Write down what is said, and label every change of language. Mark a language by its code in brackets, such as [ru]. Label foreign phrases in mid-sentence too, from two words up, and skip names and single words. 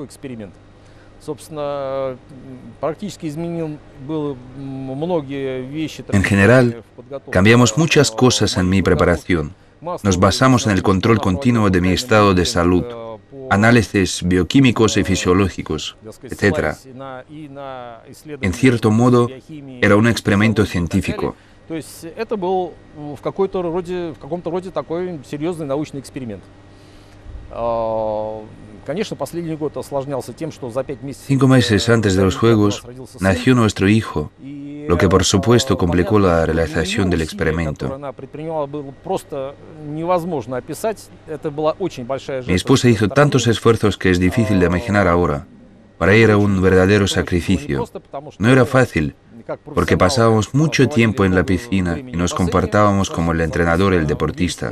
[es] En general, cambiamos muchas cosas en mi preparación. Nos basamos en el control continuo de mi estado de salud, análisis bioquímicos y fisiológicos, etc. En cierto modo, era un experimento científico. [ru] Это был в каком-то роде такой серьезный научный эксперимент. Конечно, последний год осложнялся тем, что за 5 месяцев... [es] 5 meses antes de los Juegos nació nuestro hijo, lo que por supuesto complicó la realización del experimento. Mi esposa hizo tantos esfuerzos que es difícil de imaginar ahora. Para ella era un verdadero sacrificio. No era fácil, porque pasábamos mucho tiempo en la piscina y nos comportábamos como el entrenador y el deportista.